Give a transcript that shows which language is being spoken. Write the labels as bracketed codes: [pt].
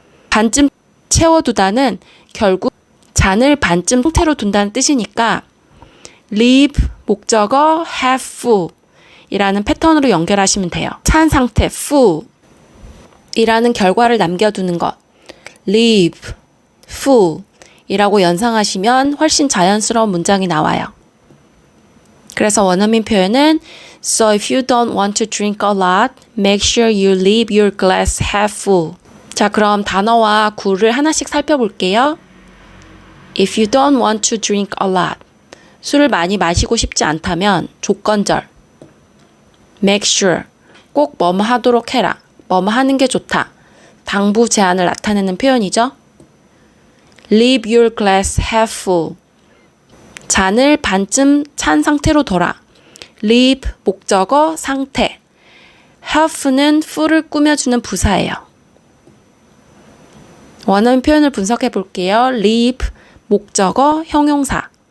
[ko] 반쯤 채워두다는 결국 잔을 반쯤 상태로 둔다는 뜻이니까 leave 목적어 have full 이라는 패턴으로 연결하시면 돼요. 찬 상태 full 이라는 결과를 남겨두는 것, leave full 이라고 연상하시면 훨씬 자연스러운 문장이 나와요. 그래서 원어민 표현은 [en] So if you don't want to drink a lot, make sure you leave your glass half full. [ko] 자, 그럼 단어와 구를 하나씩 살펴볼게요. [en] If you don't want to drink a lot, [ko] 술을 많이 마시고 싶지 않다면 조건절. [en] Make sure, [ko] 꼭 뭐뭐 하도록 해라. 뭐뭐 하는 게 좋다. 당부 제한을 나타내는 표현이죠. [en] Leave your glass half full. [ko] 잔을 반쯤 찬 상태로 둬라. leave 목적어 상태. half는 full을 꾸며주는 부사예요. 원어민 표현을 분석해 볼게요. leave 목적어 형용사.